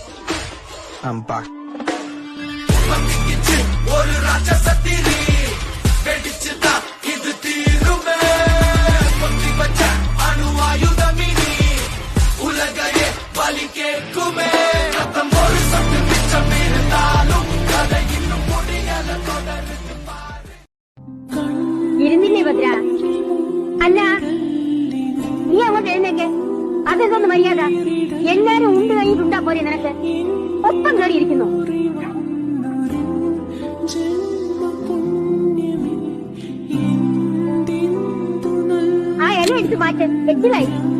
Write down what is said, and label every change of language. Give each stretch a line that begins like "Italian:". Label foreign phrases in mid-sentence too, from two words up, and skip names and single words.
Tamil: அம்பா ஒரு ராட்சசத்திரி வெடிச்சுதா இது தீருமே பொத்தி வச்ச அணு ஆயுதமினி உலகையே பலி கேட்குமே. ரத்தம் ஒரு சொட்டு மிச்சம் இருந்தாலும் கதை இன்னும் முடியல தொடருது.
Malayalam: ഇരുന്നില്ലേ ഭദ്ര? അല്ല, നീ അങ്ങോട്ട് എഴുന്നേക്ക്. അതെന്തൊന്ന് മര്യാദ? എല്ലാരും ഉണ്ട് കഴിഞ്ഞിട്ടുണ്ടാ പോരെ നിനക്ക്? ഒപ്പം കയറിയിരിക്കുന്നു. ആ ഇല എടുത്ത് മാറ്റ്, എച്ചിലായി.